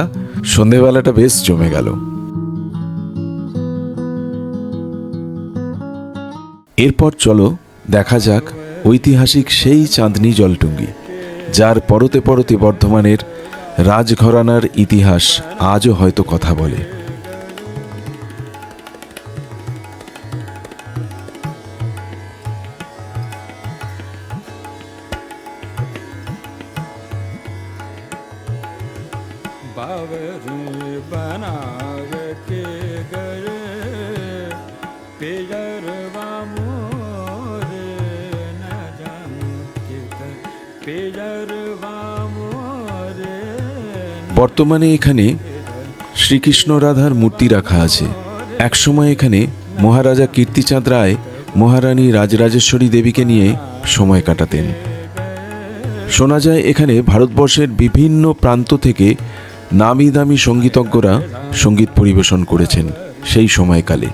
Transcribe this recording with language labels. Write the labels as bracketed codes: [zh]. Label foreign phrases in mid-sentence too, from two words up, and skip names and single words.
[bn] সন্ধেবেলাটা বেশ জমে গেল। এরপর চলো দেখা যাক ঐতিহাসিক সেই চাঁদনি জলটুঙ্গি, যার পরতে পরতে বর্ধমানের রাজঘরানার ইতিহাস আজও হয়তো কথা বলে। [hi] बावरी बनाव के गए पेजरवा मोरे न जानू कित पेजरवा मोरे। [bn] বর্তমানে এখানে শ্রীকৃষ্ণ রাধার মূর্তি রাখা আছে। একসময় এখানে মহারাজা কীর্তিচাঁদ রায় মহারানী রাজরাজেশ্বরী দেবীকে নিয়ে সময় কাটাতেন। শোনা যায় এখানে ভারতবর্ষের বিভিন্ন প্রান্ত থেকে নামি দামি সঙ্গীতজ্ঞরা সঙ্গীত পরিবেশন করেছেন সেই সময়কালে।